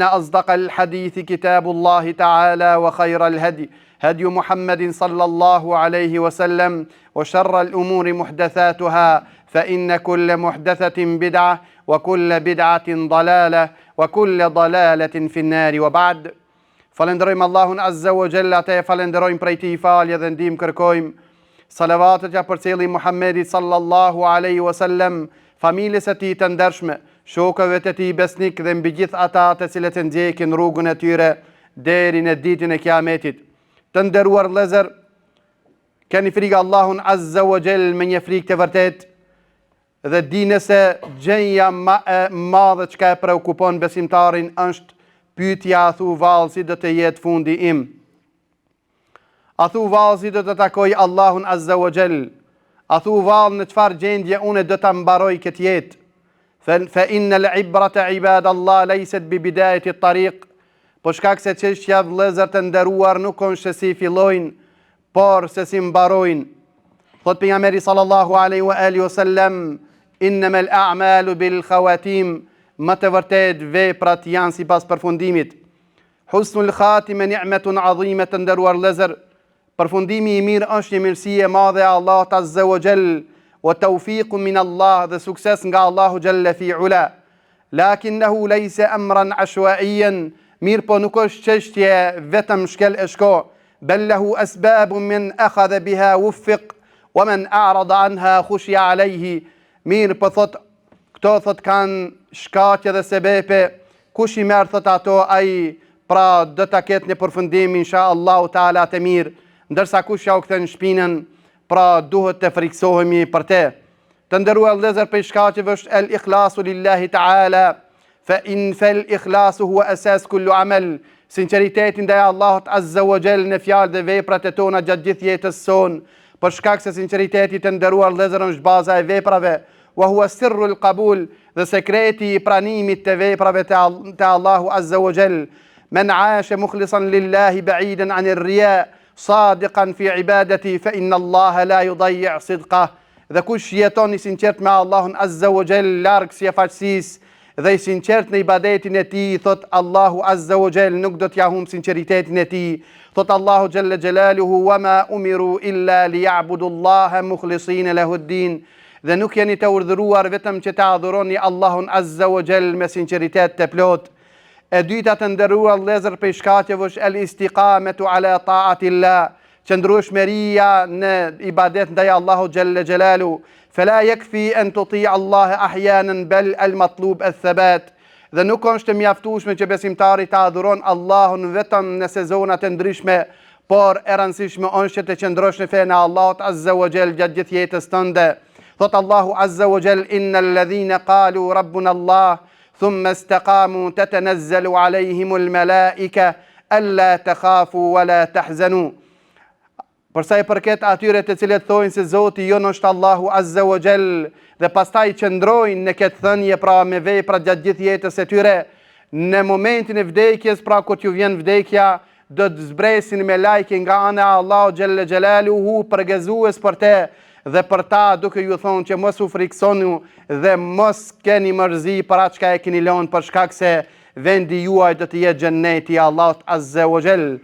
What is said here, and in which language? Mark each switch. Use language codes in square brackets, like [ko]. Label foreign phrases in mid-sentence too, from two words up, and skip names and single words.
[ar] أصدق الحديث كتاب الله تعالى وخير الهدي هدي محمد صلى الله عليه وسلم وشر الأمور محدثاتها فإن كل محدثة بدعة وكل بدعة ضلالة وكل ضلالة في النار وبعد [sq] فلندرojmë Allahun [ar] عز وجل, [sq] te falenderojmë prej tij falje dhe ndihmë kërkojmë. Salavatet ja përcjelli Muhammedit [ar] صلى الله عليه وسلم, [sq] familjes së tij të ndershme, shokëve të tij besnik dhe mbi gjithë ata të cilët e ndjekin rrugën e tyre deri në ditën e Kiametit. Të nderuar vëllezër, keni frikë Allahun [ar] عز وجل [sq] me një frikë të vërtet dhe dini se gjëja më e madhe që e preokupon besimtarin është pyetja, a thu vallë si do të jetë fundi im? A thu vallë si do të takoj Allahun [ar] عز وجل? [sq] A thu vallë në çfarë gjendje unë do ta mbaroj këtë jetë? [ar] فإن العبرة عباد الله ليست ببداية الطريق. [sq] Po shkak se çështja vëllezër të nderuar nuk është se si fillojnë, por se si mbarojnë. Thot pejgamberi [ar] صلى الله عليه وعلى آله وسلم إنما الأعمال بالخواتيم. [sq] Më të vërtet veprat janë sipas përfundimit. [ar] حسن الخاتمة نعمة عظيمة, [sq] të nderuar vëllezër. Përfundimi i mirë është një mirësi e madhe e Allahut [ar] عز وجل, وتوفيق من الله, [sq] dhe sukses nga Allahu [ar] جل في علاه. لكنه ليس أمرا عشوائيا, [sq] mirë po nuk është çështje vetëm shkel e shko, [ar] بل له أسباب من أخذ بها وفق ومن أعرض عنها خشي عليه. [sq] Mirë po këto thot kanë shkaqe dhe sebepe, kush i merr thot ato ai pra do ta ketë një përfundim [ar] إن شاء الله تعالى [sq] të mirë, ndërsa kush ja u kthen shpinën, pra duhet të friksohemi për te. Të nderuar vëllezër, për shkaqeve është [ar] الإخلاص لله تعالى فإن الإخلاص هو أساس كل عمل. [sq] Sinqeriteti ndaj Allahut [ar] عز وجل [sq] në fjalë dhe veprat e tona gjatë gjithë jetës sonë, për shkak se sinqeriteti, të nderuar vëllezër, është baza e veprave. [ar] وهو سر القبول, [sq] dhe sekreti i pranimit të veprave të Allahu [ar] عز وجل. من عاش مخلصا لله بعيدا عن الرياء صادقا في عبادته فإن الله لا يضيع صدقه. [sq] Dhe kush jeton i sinqert me Allahun [ar] عز وجل, [sq] larg siefaçësisë dhe i sinqert në ibadetin e tij, thot Allahu [ar] عز وجل [sq] nuk do t'ja humb sinqeritetin e tij. [ar] Thot Allahu جل جلاله وما أمروا إلا ليعبدوا الله مخلصين له الدين. [sq] Dhe nuk jeni të urdhëruar vetëm që të adhuroni Allahun [ar] عز وجل [sq] me sinqeritet të plot. E dyta, të nderuar vëllezër, për shkaqeve është [ar] الاستقامة على طاعة الله, [sq] qëndrueshmëria në ibadet ndaj Allahu [ar] جل جلاله. فلا يكفي أن تطيع الله أحيانا بل المطلوب الثبات. [sq] Dhe nuk është të mjaftueshme që besimtari të adhuron Allahun vetëm në sezona të ndryshme, por e rëndësishme është që të qëndrosh në fenë e Allahut [ar] عز وجل [sq] gjatë gjithë jetës tënde. Thot Allahu [ar] عز وجل, إن الذين قالوا ربنا الله ثم استقاموا تتنزل عليهم الملائكة ألا تخافوا ولا تحزنوا. [sq] Përsa i përket atyre të cilët thojnë se Zoti jon është Allahu [ar] عز وجل, [sq] dhe pastaj qëndrojnë në këtë thënie, pra me vepra gjatë gjithë jetës e tyre, në momentin e vdekjes, pra kur t'ju vjen vdekja, do të zbresin me lajke nga ana e Allahu [ar] جل جلاله, [sq] përgëzues për te dhe për ta, duke ju thonë që mos u friksonu dhe mos keni mërzi për atë çka e keni lënë, për shkak se vendi juaj do të jetë xhenneti i Allahut [ar] عز وجل.